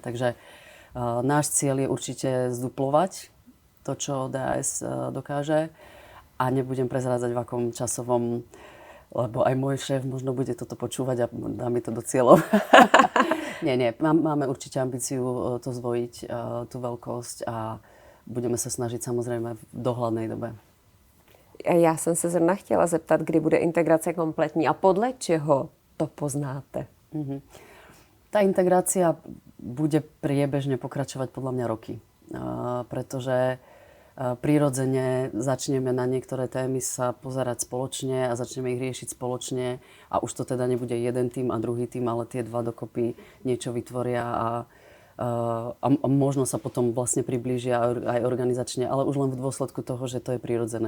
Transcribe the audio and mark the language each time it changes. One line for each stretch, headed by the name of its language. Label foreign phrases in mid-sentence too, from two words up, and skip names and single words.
Slovak: Takže náš cieľ je určite zduplovať to, čo DAS dokáže a nebudem prezrádzať v akom časovom, lebo aj môj šéf možno bude toto počúvať a dá mi to do cieľov. Nie, máme určite ambíciu to zvojiť, tú veľkosť a budeme sa snažiť samozrejme v dohľadnej dobe.
Czech: Já jsem se zrovna chtěla zeptat, kdy bude integrace kompletní a podle čeho to poznáte?
Slovak: Tá integrácia bude priebežne pokračovať podľa mňa roky, pretože prirodzene začneme na niektoré témy sa pozerať spoločne a začneme ich riešiť spoločne a už to teda nebude jeden tím a druhý tím, ale tie dva dokopy niečo vytvoria a možno sa potom vlastne priblížia aj organizačne, ale už len v dôsledku toho, že to je prirodzené.